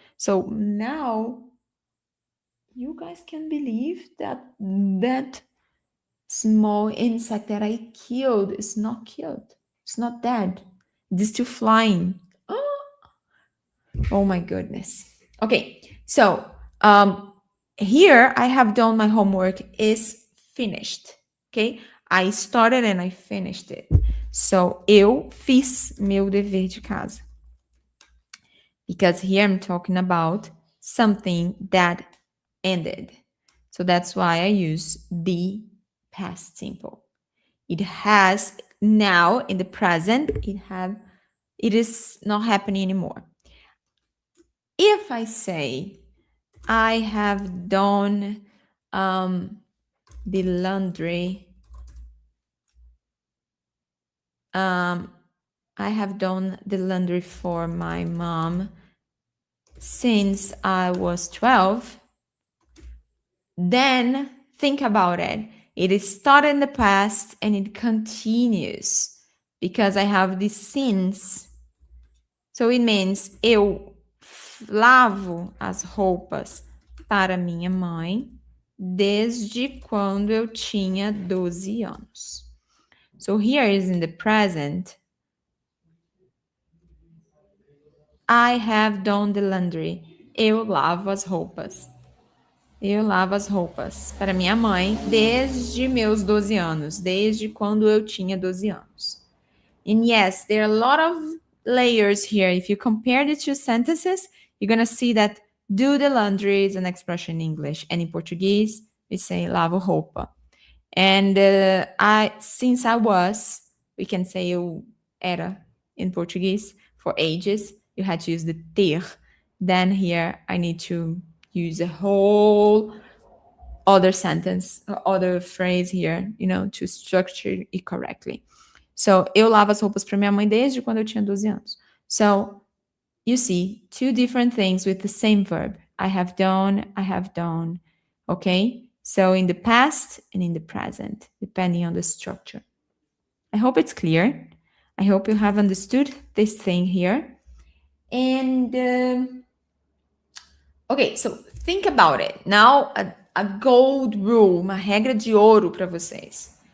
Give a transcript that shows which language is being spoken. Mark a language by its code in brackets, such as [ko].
[en] So now you guys can believe that small insect that I killed is not killed. It's not dead. It's still flying. Oh my goodness. Okay, so here I have done my homework is finished. Okay, I started and I finished it. [pt] So eu fiz meu dever de casa. [en] Because here I'm talking about something that ended. So that's why I use the past simple. It has now in the present, it is not happening anymore. If I say I have done the laundry, I have done the laundry for my mom since I was 12, then think about it. It is started in the past and it continues because I have the since. So it means [pt] eu lavo as roupas para minha mãe desde quando eu tinha 12 anos. [en] So here is in the present. I have done the laundry. [pt] Eu lavo as roupas. Eu lavo as roupas para minha mãe desde meus 12 anos, desde quando eu tinha 12 anos. [en] And yes, there are a lot of layers here. If you compare the two sentences, you're going to see that do the laundry is an expression in English. And in Portuguese, we say [pt] lavo roupa. [en] And since I was, we can say [pt] eu era [en] in Portuguese for ages. You had to use the ter. Then here I need to use a whole other sentence, other phrase here, to structure it correctly. [pt] So, eu lavo as roupas para minha mãe desde quando eu tinha 12 anos. [en] So, you see, two different things with the same verb. I have done, okay? So, in the past and in the present, depending on the structure. I hope it's clear. I hope you have understood this thing here. And, okay, so think about it. Now, a gold rule, [pt] uma regra de ouro para vocês.